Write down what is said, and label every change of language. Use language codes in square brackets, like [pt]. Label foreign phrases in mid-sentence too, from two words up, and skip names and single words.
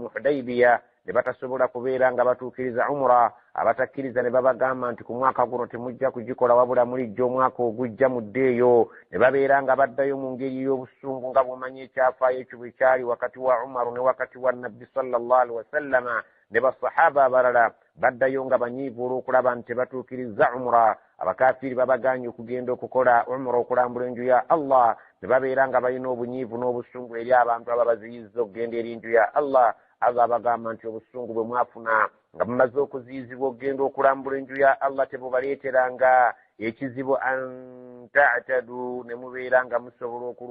[lg] mu Hudaybiya ne batasobola kubeera nga batuukiriza umra abatakkiriza ne babagamba nti ku mwaka guno temujja kugikola wabula mulijja omwaka ogujja muddeeyo ne babeera nga baddayo mu ngeri y'obusungu nga bw'omanyi ekyafaayo ekyo bwe kyali wakati wa umaru ne wakati wa nabbi [ar] صلى الله عليه وسلم [lg] ne basahaba abalala baddayo nga banyiivu olw'okulaba nti tebatuukiriza umra abakafiiri babaganye okugenda okukola umra okulambula enju ya Allah ne babeera nga balina obunyiivu n'obusungu eri abantu ababaziyiza okugenda eri enju ya Allah agabagamba nti obusungu bwe mwafuna nga mumaze okuziyizibwa okugenda okulambula enju ya Allah tebubaleeteranga ekizibu [ar] أن تعتدوا [lg] ne mubeera nga musobola